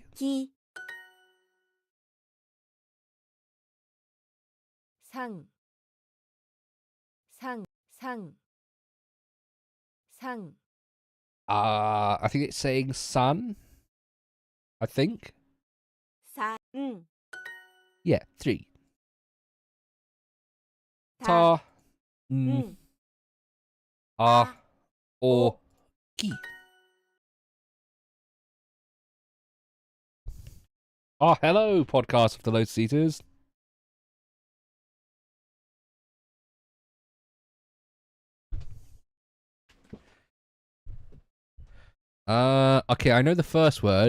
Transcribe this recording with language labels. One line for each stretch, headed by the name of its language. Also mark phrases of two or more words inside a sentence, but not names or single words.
English: き3 3 3 3 I think it's saying sun. I think. ん Yeah, 3. た Ta, n, ん a, o, o ki. Ah, hello, podcast of the Lotus Eaters. Okay, I know the first word.